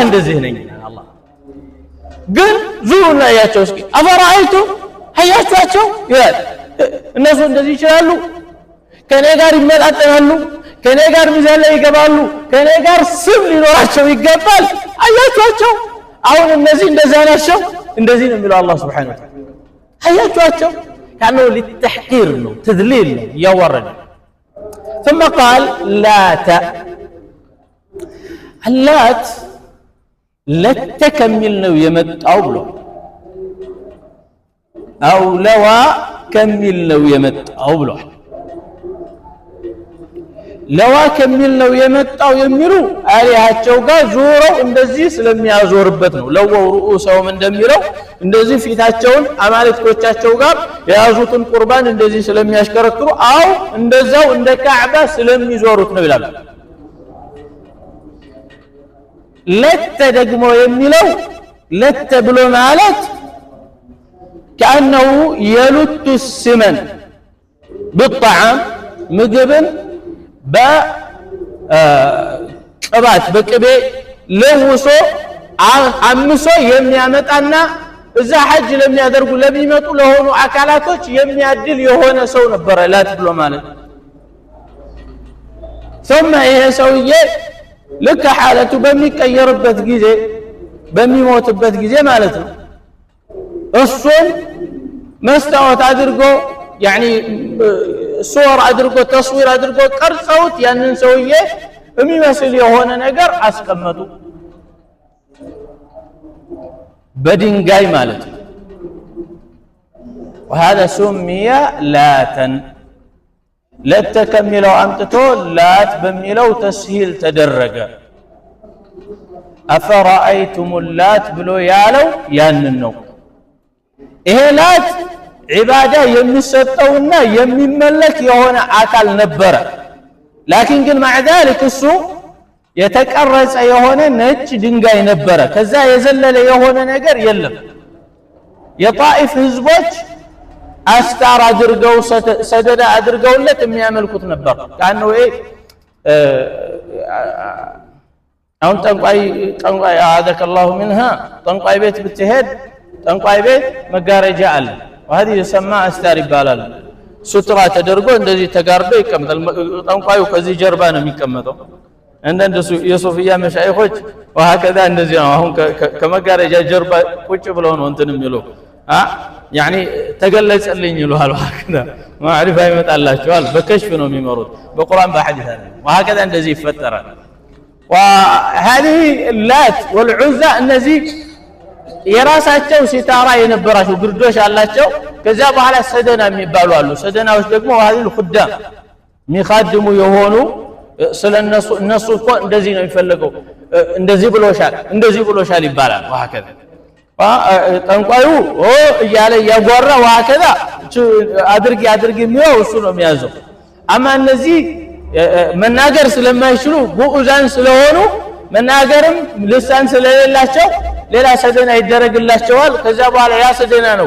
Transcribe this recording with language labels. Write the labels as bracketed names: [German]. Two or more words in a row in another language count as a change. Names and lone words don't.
[Amharic] እንደዚህ ነኝ። አላህ ግን ዙሩና ያያቸው እስኪ አፈራአይቱ አያችኋቸው ይላል። እነሱ እንደዚህ ይችላሉ፣ ከኔ ጋር ይመጣጠናሉ፣ ከኔ ጋር ሚዛን ላይ ይገባሉ፣ ከኔ ጋር ስም ሊኖራቸው ይገባል። አያችኋቸው አሁን እነዚህ እንደዛ ናቸው። እንደዚህ ነው የሚለው አላህ [Arabic] سبحانه وتعالى። [Amharic] አያችኋቸው ያለው ለተሕቂር ነው፣ ተድሊል ነው፣ ያወረደ። [Arabic] ثم قال [Amharic] لاተ አላት ለተከሚል ነው የመጣው ብሎ አው ለዋ ከሚል ነው የመጣው ብሏል። ለዋ ከሚል ነው የመጣው የሚሉ አሊያቸው ጋር ዞረው እንደዚህ ስለሚያዞርበት ነው። [Arabic] لووا رؤوسهم [Amharic] እንደሚለው እንደዚህ ፊታቸውን አማልክቶቻቸው ጋር የያዙትን ቁርባን እንደዚህ ስለሚያሽከረክሩ አው እንደዛው እንደ ካዕባ ስለሚዞሩት ነው ይላል። ለተ ደግሞ የሚለው ለተ ብሎ ማለት [Arabic] كأنه يلت السمن بالطعام [Amharic] ምግብን በቅባት በቅቤ ለውሶ አምሶ የሚያመጣና እዛ ሐጅ ለሚያደርጉ ለሚመጡ ለሆኑ አካላቶች የሚያድል የሆነ ሰው ነበር ላት ብሎ ማለት። ثم ይሄ ሰውዬ ልክ ሐለቱ በሚቀየርበት ጊዜ በሚሞትበት ጊዜ ማለት ነው እሱን መስታወት አድርጎ [Arabic] يعني صور [Amharic] አድርጎ ተስዊር አድርጎ ቀርጸውት ያንን ሰውዬ የሚመስል የሆነ ነገር አስቀመጡ በድንጋይ ማለት ነው። [Arabic] وهذا سمي لاتا [Amharic] ለተከሚለው አምጥቶ ላት በሚለው ተስሂል ተደረገ። አፈራአይቱም ላት ብሎ ያለው ያንን ነው። ይሄ ላት ዒባዳ የሚሰጠውና የሚመለክ የሆነ አካል ነበረ። ላኪን ግን [Arabic] مع ذلك [Amharic] እሱ የተቀረጸ የሆነ ነጭ ድንጋይ ነበረ። ከዛ የዘለለ የሆነ ነገር የለም። የጣኢፍ ህዝቦች አስታር አድርገው ሰደዳ አድርገውለት የሚያመልኩት ነበር። ካነው አሁን ጠንቋይ አዓዘከ [Arabic] الله منها [Amharic] ጠንቋይ ቤት ብትሄድ ጠንቋይ ቤት መጋረጃ አለ። [Arabic] وهذه يسمى [Amharic] አስታር ይባላል። ሱትራ ተደርጎ እንደዚህ ተጋርዶ ይቀመጣል። ጠንቋዩ ከዚህ ጀርባ ነው የሚቀመጠው። እንደሱ የሶፊያ መሻይኾች وهكذا እንደዚህ ነው። አሁን ከመጋረጃ ጀርባ ቁጭ ብለው ነው እንትን የሚለው يعني ተገለጸልኝ ይላሉ። وهكذا ማዕሪፋ ይመጣላቸዋል። በከሽፍ ነው የሚመሩት በቁርአን በሐዲስ አለ። وهكذا እንደዚህ ይፈጠራል። [Arabic] وهذه اللات والعزى [Amharic] እነዚህ የራሳቸው ሲታራ የነበራቸው ግርዶሽ አላቸው። ከዛ በኋላ ሰደና የሚባሉ አሉ። ሰደናዎች ደግሞ [Arabic] وهذه الخدام [Amharic] ሚኻድሙ የሆኑ ስለነሱ እነሱ እኮ እንደዚህ ነው የሚፈልገው እንደዚህ ብሎሻል ይባላል ወሃከዛ ጠንቋዩ እያለ ያጓራ ወሃከዛ አድርጊ የሚለው እሱ ነው የሚያዘው አማ እነዚህ መናገር ስለማይችሉ ጉኡዛን ስለሆኑ መናገርም ልሳን ስለሌላቸው ሌላ ሰደና ይደረግላቸዋል ከዛ በኋላ ያ ሰደና ነው